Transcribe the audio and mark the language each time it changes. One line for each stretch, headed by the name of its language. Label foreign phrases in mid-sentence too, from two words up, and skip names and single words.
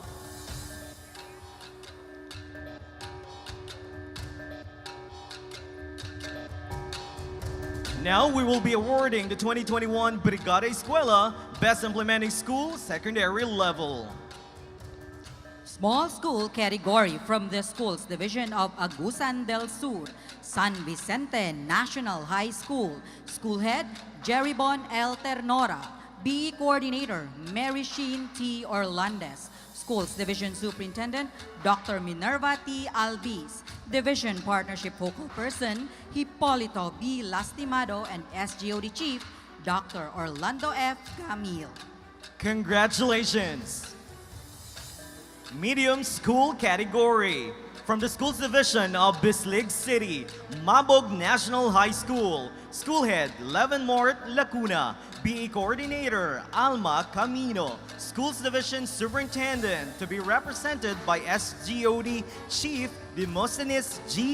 English: Now we will be awarding the 2021 Brigada Eskwela Best Implementing School Secondary Level. Small School category from the Schools Division of Agusan del Sur, San Vicente National High School, School Head Jeribon L. Ternora, BE Coordinator Mary Sheen T. Orlandes, Schools Division Superintendent Dr. Minerva T. Albiz, Division Partnership Focal Person Hipolito B. Lastimado, and SGOD Chief Dr. Orlando F. Camille. Congratulations! Medium School category from the Schools Division of Bislig City, Mabog National High School, School Head Leavenmort Lacuna, BE Coordinator Alma Camino, Schools Division Superintendent to be represented by SGOD Chief Demosthenes G.